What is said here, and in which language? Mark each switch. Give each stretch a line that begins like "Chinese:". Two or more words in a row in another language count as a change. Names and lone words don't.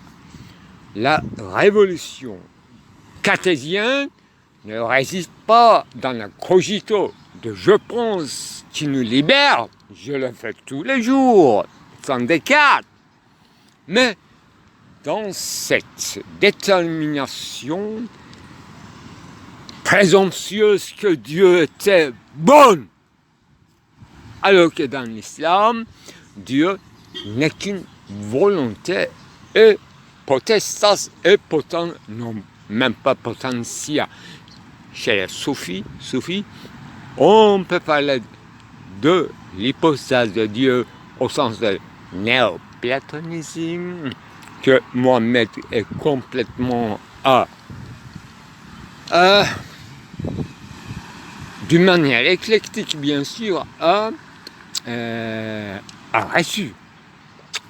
French: La révolution cartésienne ne résiste pas dans la cogito de je pense qui nous libère, je le fais tous les jours, sans Descartes, mais dans cette détermination présomptueuse que Dieu était bon, alors que dans l'islam, Dieu n'est qu'une volonté et
Latin: potestas et potent,
French: non, même pas potentia. Chez les soufis, on peut parler de l'hypostase de Dieu au sens de néoplatonisme, que Mohamed est complètement d'une manière éclectique bien sûr, a reçu.